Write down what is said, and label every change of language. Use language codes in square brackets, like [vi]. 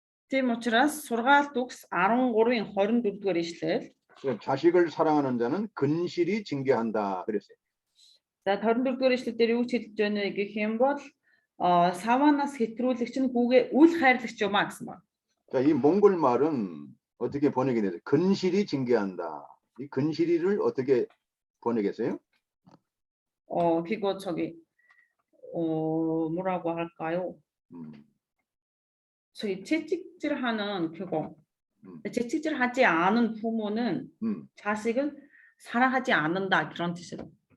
[mn] Тийм учраас сургаалт үгс 13-ийн 24-р ишлэл. [ko] 자식을 사랑하는 자는 근실이 징계한다 그랬어요. [mn] За 24-р ишлэл дээр юу ч хэлж байна вэ гэх юм бол саванаас хэтрүүлэгч нь хүүгээ үл хайрлагч юм а гэсэн байна. [ko] 자, 이 몽골 말은 어떻게 번역이 되죠? 근실이 징계한다. 이 근실이를 어떻게 번역했어요? 그거 저기 뭐라고 할까요? 저희 채찍질하는 그거. 채찍질하지 않은 부모는 자식을 사랑하지 않는다 그런 뜻으로.